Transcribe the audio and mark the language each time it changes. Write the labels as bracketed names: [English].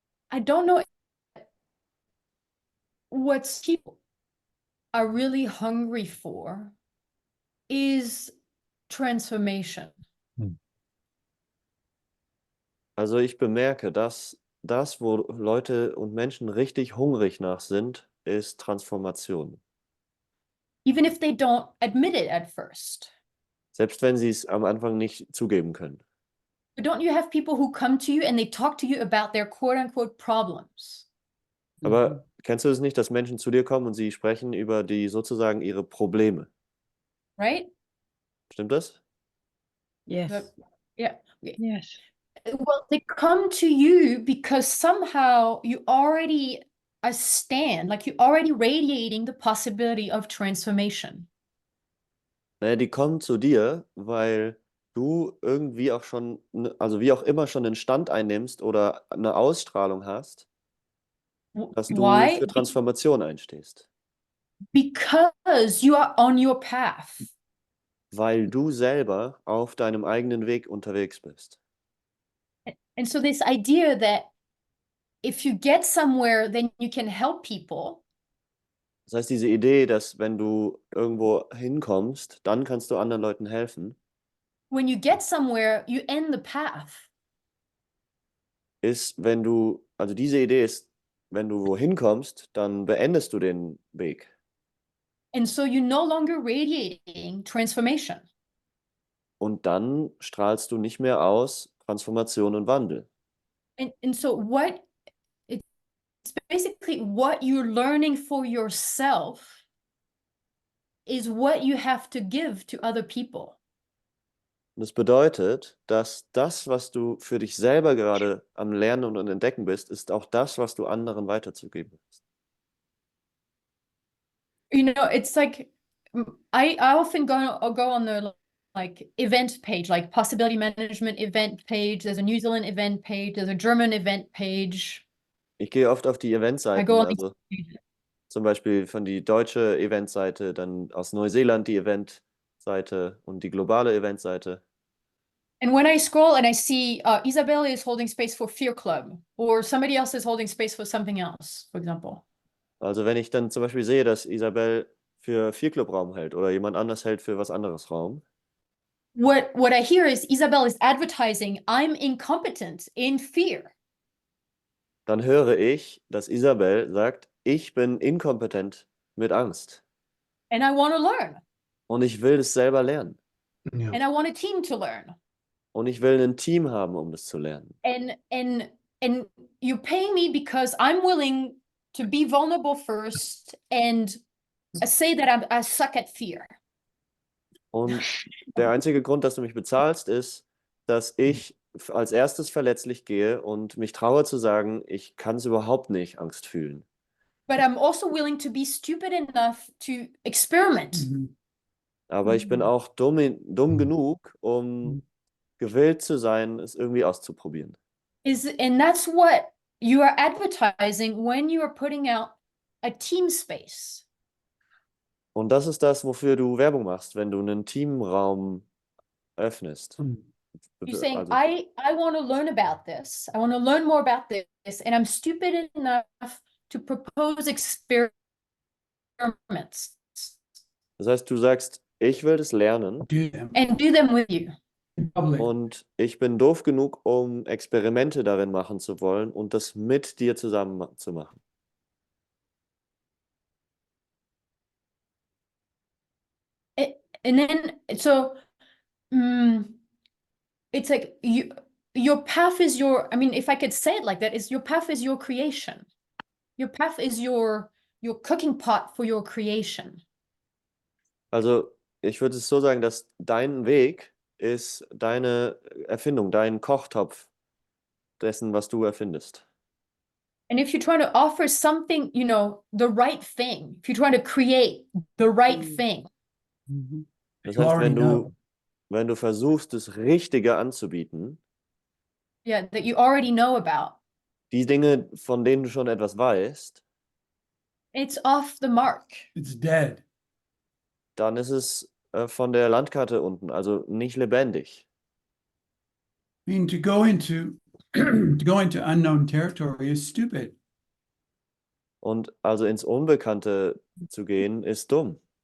[English] I don't know what people are really hungry for is transformation. [German] Also ich bemerke, dass das, wo Leute und Menschen richtig hungrig nach sind, ist Transformation. [English] Even if they don't admit it at first. [German] Selbst wenn sie es am Anfang nicht zugeben können. [English] But don't you have people who come to you and they talk to you about their quote-unquote problems? [German] Aber kennst du es nicht, dass Menschen zu dir kommen und sie sprechen über die sozusagen ihre Probleme? [English] Right? [German] Stimmt das? [English] Yes. Yeah. Yes. Well, they come to you because somehow you already stand, like you're already radiating the possibility of transformation. [German] Naja, die kommen zu dir, weil du irgendwie auch schon, also wie auch immer schon einen Stand einnimmst oder eine Ausstrahlung hast, dass du [English] Why? [German] für Transformation einstehst. [English] Because you are on your path. [German] Weil du selber auf deinem eigenen Weg unterwegs bist. [English] And so this idea that if you get somewhere, then you can help people. [German] Das heißt, diese Idee, dass wenn du irgendwo hinkommst, dann kannst du anderen Leuten helfen, [English] When you get somewhere, you end the path. [German] ist, wenn du, also diese Idee ist, wenn du wohin kommst, dann beendest du den Weg. [English] And so you're no longer radiating transformation. [German] Und dann strahlst du nicht mehr aus Transformation und Wandel. [English] And so it's basically what you're learning for yourself is what you have to give to other people. [German] Und das bedeutet, dass das, was du für dich selber gerade am Lernen und Entdecken bist, ist auch das, was du anderen weiterzugeben hast. [English] You know, it's like I often go on the like event page, like possibility management event page. There's a New Zealand event page. There's a German event page. [German] Ich gehe oft auf die [English] I [German] Eventseiten, [English] go on [German] also zum Beispiel von die deutsche Eventseite, dann aus Neuseeland die Eventseite und die globale Eventseite. [English] And when I scroll and I see Isabel is holding space for Fear Club, or somebody else is holding space for something else, for example. [German] Also wenn ich dann zum Beispiel sehe, dass Isabel für Vierclub Raum hält oder jemand anders hält für was anderes Raum, [English] what I hear is Isabel is advertising, I'm incompetent in fear. [German] Dann höre ich, dass Isabel sagt, ich bin inkompetent mit Angst. [English] And I want to learn. [German] Und ich will es selber lernen. Ja. [English] And I want a team to learn. [German] Und ich will ein Team haben, um das zu lernen. [English] And you pay me because I'm willing to be vulnerable first and say that I suck at fear. [German] Und der einzige Grund, dass du mich bezahlst, ist, dass ich als erstes verletzlich gehe und mich traue zu sagen, ich kann es überhaupt nicht, Angst fühlen. [English] But I'm also willing to be stupid enough to experiment. [German] Aber ich bin auch dumm genug, um gewillt zu sein, es irgendwie auszuprobieren. [English] And that's what you are advertising when you are putting out a team space. [German] Und das ist das, wofür du Werbung machst, wenn du einen Teamraum öffnest. [English] You're saying, [German] Also, [English] I want to learn about this. I want to learn more about this. And I'm stupid enough to propose experiments. [German] das heißt, du sagst, ich will das lernen [English] And do them with you. [German] und ich bin doof genug, um Experimente darin machen zu wollen und das mit dir zusammen zu machen. [English] And then, so it's like your path is your, I mean, if I could say it like that, is your path is your creation. Your path is your cooking pot for your creation. [German] Also, ich würde es so sagen, dass dein Weg ist deine Erfindung, dein Kochtopf dessen, was du erfindest. [English] And if you're trying to offer something, you know, the right thing, if you're trying to create the right thing. [German] Das heißt, wenn du versuchst, das Richtige anzubieten, [English] Yeah, that you already know about. [German] die Dinge, von denen du schon etwas weißt, [English] It's off the mark. It's dead. [German] dann ist es von der Landkarte unten, also nicht lebendig. [English] I mean, to go into unknown territory is stupid. [German] Und also ins Unbekannte zu gehen, ist dumm,